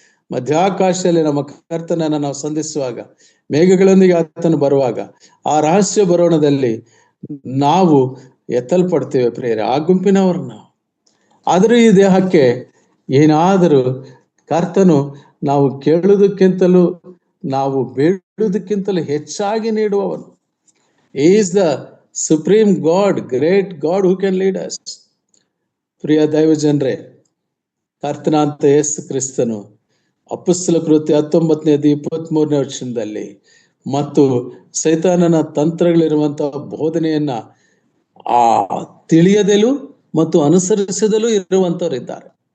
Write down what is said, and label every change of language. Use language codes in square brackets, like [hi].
[kn] ಮಧ್ಯಾಕಾಶದಲ್ಲಿ ನಮ್ಮ ಕರ್ತನನ್ನು ನಾವು ಸಂಧಿಸುವಾಗ, ಮೇಘಗಳೊಂದಿಗೆ ಆತನು ಬರುವಾಗ, ಆ ರಹಸ್ಯ ಬರೋಣದಲ್ಲಿ ನಾವು ಎತ್ತಲ್ಪಡ್ತೇವೆ ಪ್ರಿಯರೇ, ಆ ಗುಂಪಿನವರು ನಾವು. ಆದರೂ ಈ ದೇಹಕ್ಕೆ ಏನಾದರೂ ಕರ್ತನು ನಾವು ಕೇಳುವುದಕ್ಕಿಂತಲೂ ನಾವು ಬೇಡುವುದಕ್ಕಿಂತಲೂ ಹೆಚ್ಚಾಗಿ ನೀಡುವವನು. [en] He is the supreme God, great God who can lead us. [kn] ಪ್ರಿಯ ದೈವ ಜನರೇ, ಕರ್ತನಾಂತ ಯೇಸು ಕ್ರಿಸ್ತನು ಅಪೊಸ್ತಲ ಕೃತ್ಯ 19ನೇ 23ನೇ ವಚನದಲ್ಲಿ ಮತ್ತು ಸೈತಾನನ ತಂತ್ರಗಳಿರುವಂತಹ ಬೋಧನೆಯನ್ನ ಆ ತಿಳಿಯದಲು ಮತ್ತು ಅನುಸರಿಸದಲು ಇರುವಂತವರಿದ್ದಾರೆ.